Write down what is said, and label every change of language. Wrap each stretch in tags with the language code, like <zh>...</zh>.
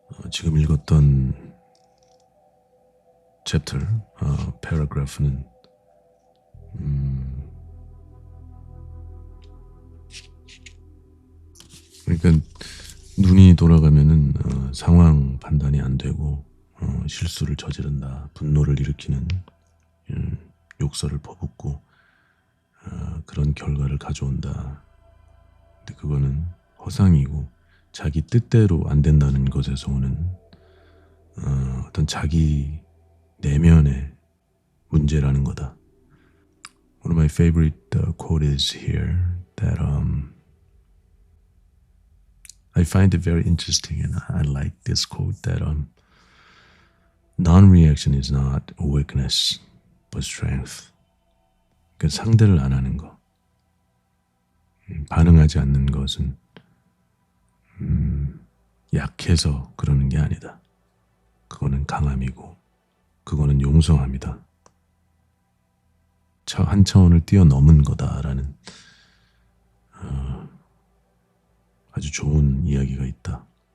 <ko>지금 읽었던 챕터, paragraph는 그러니까 눈이 돌아가면은 상황 판단이 안 되고 실수를 저지른다, 분노를 일으키는 욕설을 퍼붓고 그런 결과를 가져온다. 근데 그거는 허상이고 자기 뜻대로 안 된다는 것에서 오는 어떤 자기 내면의 문제라는 거다.</ko> <en>One of my favorite quote is here that I find it very interesting, and I like this quote that non-reaction is not a weakness, but strength.</en> <ko>그 상대를 안 하는 거, 반응하지 않는 것은 약해서 그러는 게 아니다. 그거는 강함이고, 그거는 용성함이다. 한 차원을 뛰어넘은 거다라는 아주 좋은 이야기가 있다.</ko>